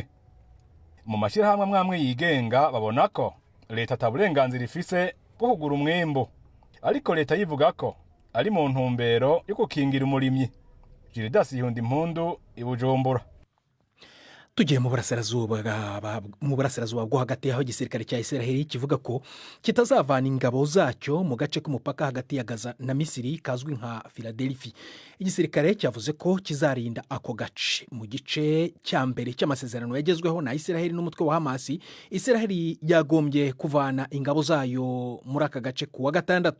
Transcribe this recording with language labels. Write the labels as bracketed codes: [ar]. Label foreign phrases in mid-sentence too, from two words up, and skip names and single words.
[rn] Mu mashirahamwe mwamwe yigenga babona ko leta ataburenganzira ifise bwo kugura umwimbu, ariko leta yivuga ko ari mu ntumbero yo gukingira umurimyi. Gildas Yundimpundu ibujumbura. [rw] Tugiye mu burasirazuba bwo hagati aho igisirikare cya Israel kivuga ko kitazavana ingabo zacyo mu gace k'umupaka hagati ya Gaza na Misiri kazwi nka Philadelphia. Igisirikare cyavuze ko kizarinda ako gace. Mu gice cya mbere cy'amasezerano yagezweho na Israel n'umutwe wa Hamas, Israel yagombye kuvana ingabo zayo muri aka gace kuwa gatandatu.